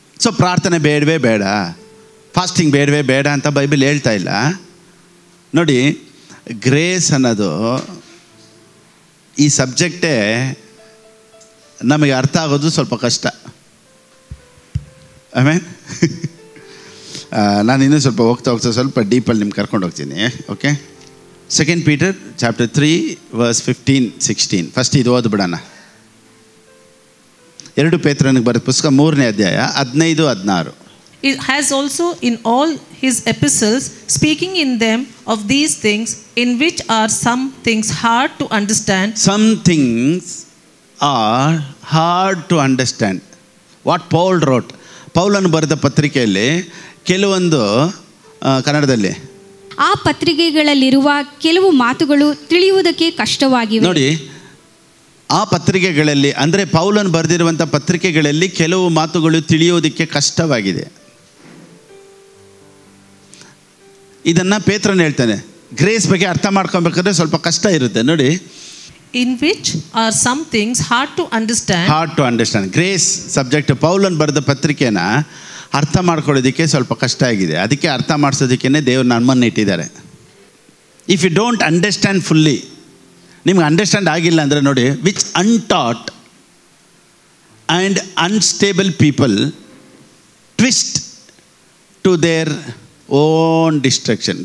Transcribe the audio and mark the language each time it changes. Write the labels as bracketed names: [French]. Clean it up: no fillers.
[Kannada] So ಪ್ರಾರ್ಥನೆ ಬೇಡವೇ ಬೇಡ, ಫಾಸ್ಟಿಂಗ್ ಬೇಡವೇ ಬೇಡ ಅಂತ ಬೈಬಲ್ ಹೇಳ್ತಾ ಇಲ್ಲ ನೋಡಿ. ಗ್ರೇಸ್ ಅನ್ನೋದು ಈ ಸಬ್ಜೆಕ್ಟೇ ನಮಗೆ ಅರ್ಥ ಆಗೋದು ಸ್ವಲ್ಪ ಕಷ್ಟ. ಆಮೇಲೆ ನಾನು ಇನ್ನೂ ಸ್ವಲ್ಪ ಹೋಗ್ತಾ ಸ್ವಲ್ಪ ಡೀಪಲ್ಲಿ ನಿಮ್ಗೆ ಕರ್ಕೊಂಡು ಹೋಗ್ತೀನಿ. [English] Okay, 2 Peter chapter 3 verse 15-16. [Kannada] First ಇದು ಓದ್ಬಿಡೋಣ. 2 ಪೇತ್ರನಿಗೆ ಬರೆದ ಪುಸ್ತಕ 3ನೇ ಅಧ್ಯಾಯ 15-16. [English] It has also in all his epistles, speaking in them of these things, in which are some things hard to understand. Some things are hard to understand. What Paul wrote. [Kannada] ಪೌಲನು ಬರೆದ ಪತ್ರಿಕೆಯಲ್ಲಿ ಕೆಲವೊಂದು ಕನ್ನಡದಲ್ಲಿ ಆ ಪತ್ರಿಕೆಗಳಲ್ಲಿರುವ ಕೆಲವು ಮಾತುಗಳು ತಿಳಿಯುವುದಕ್ಕೆ ಕಷ್ಟವಾಗಿವೆ ನೋಡಿ. ಆ ಪತ್ರಿಕೆಗಳಲ್ಲಿ ಅಂದರೆ ಪೌಲನು ಬರೆದಿರುವಂಥ ಪತ್ರಿಕೆಗಳಲ್ಲಿ ಕೆಲವು ಮಾತುಗಳು ತಿಳಿಯೋದಕ್ಕೆ ಕಷ್ಟವಾಗಿದೆ. ಇದನ್ನು ಪೇತ್ರನು ಹೇಳ್ತಾನೆ. ಗ್ರೇಸ್ ಬಗ್ಗೆ ಅರ್ಥ ಮಾಡ್ಕೊಬೇಕಾದ್ರೆ ಸ್ವಲ್ಪ ಕಷ್ಟ ಇರುತ್ತೆ ನೋಡಿ. [English] In which are some things hard to understand. Hard to understand. [Kannada] Grace subject ಪೌಲನು ಬರೆದ ಪತ್ರಿಕೆನ ಅರ್ಥ ಮಾಡ್ಕೊಳ್ಳೋದಕ್ಕೆ ಸ್ವಲ್ಪ ಕಷ್ಟ ಆಗಿದೆ. ಅದಕ್ಕೆ ಅರ್ಥ ಮಾಡಿಸೋದಕ್ಕೇ ದೇವರು ನಮ್ಮನ್ನು ಇಟ್ಟಿದ್ದಾರೆ. [English] if you don't understand fully, [Kannada] ನಿಮ್ಗೆ ಅಂಡರ್ಸ್ಟ್ಯಾಂಡ್ ಆಗಿಲ್ಲ ಅಂದರೆ ನೋಡಿ, [English] Which untaught and unstable people twist to their own destruction.